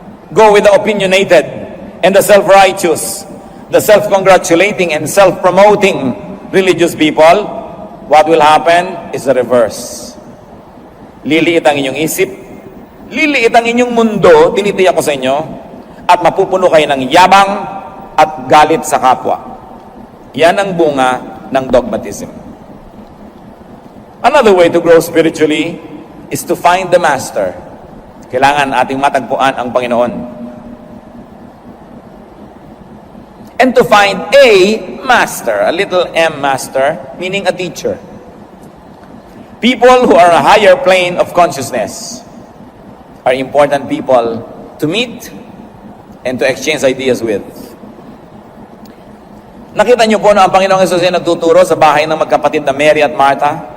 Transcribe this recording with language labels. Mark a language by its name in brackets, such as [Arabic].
[English] Go with the opinionated and the self-righteous, the self-congratulating and self-promoting religious people. What will happen is the reverse. [Filipino] Liliit ang inyong isip, liliit ang inyong mundo, tinitiyak ko sa inyo, at mapupuno kayo ng yabang at galit sa kapwa. Yan ang bunga ng dogmatism. [English] Another way to grow spiritually is to find the Master. [Filipino] Kailangan ating matagpuan ang Panginoon. [English] And to find a master, a little m master, meaning a teacher. People who are a higher plane of consciousness are important people to meet and to exchange ideas with. [Filipino] Nakita niyo po na ang Panginoong Hesus ay nagtuturo sa bahay ng magkapatid na Mary at Martha?